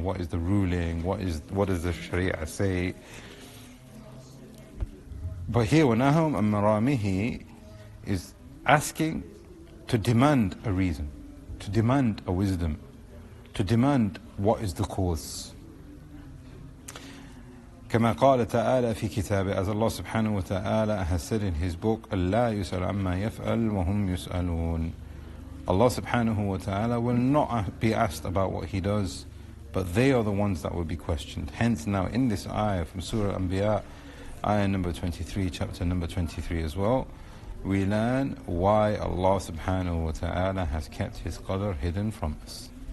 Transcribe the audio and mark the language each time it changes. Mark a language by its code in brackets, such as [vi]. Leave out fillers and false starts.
[en] What is the ruling? What does the sharia say? But here, [ar] وَنَهَوْمْ أَمْ مَرَامِهِ [en] is asking to demand a reason, to demand a wisdom, to demand what is the cause. [ar] كما قال تعالى في كتابه, [en] as Allah subhanahu wa ta'ala has said in His book, [ar] لا يسأل عما يفعل وهم يسألون. [en] Allah subhanahu wa ta'ala will not be asked about what He does, but they are the ones that will be questioned. Hence now in this ayah from Surah Al-Anbiya, ayah number 23, chapter number 23 as well, we learn why Allah subhanahu wa ta'ala has kept His qadr hidden from us.